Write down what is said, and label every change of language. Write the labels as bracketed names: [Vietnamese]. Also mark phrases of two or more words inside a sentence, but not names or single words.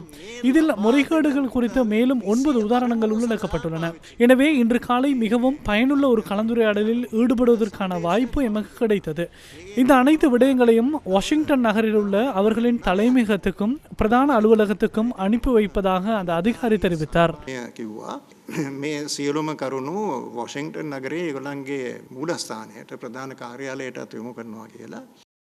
[Tamil] இதில் முறைகேடுகள் குறித்த மேலும் 9 உதாரணங்கள் உள்ளடக்கப்பட்டுள்ளன. எனவே இன்று காலை மிகவும் பயனுள்ள ஒரு கலந்துரையாடலில் ஈடுபடுவதற்கான வாய்ப்பு எமக்கு கிடைத்தது. இந்த அனைத்து விடயங்களையும் வாஷிங்டன் நகரில் உள்ள அவர்களின் தலைமையகத்துக்கும் பிரதான அலுவலகத்துக்கும் அனுப்பி வைப்பதாக அந்த அதிகாரி தெரிவித்தார். [Sinhala] මේ සියලුම කරුණු වොෂින්ටන් නගරේ ඒගොල්ලන්ගේ මූලස්ථානයට ප්‍රධාන කාර්යාලයටත් යොමු කරනවා කියලා